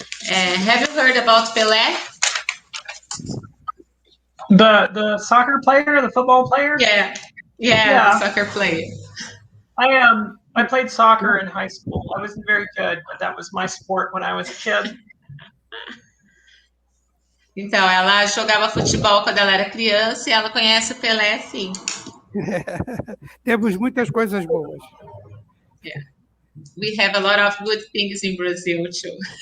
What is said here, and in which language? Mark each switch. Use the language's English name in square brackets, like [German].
[English] Have you heard about Pelé? The soccer player, the football player? Yeah, the soccer player. I played soccer in high school. I wasn't very good, but that was my sport when I was a kid. [Portuguese] Então, ela jogava futebol quando ela era criança e ela conhece o Pelé, sim. Temos muitas coisas boas. [English] Yeah. We have a lot of good things in Brazil, too.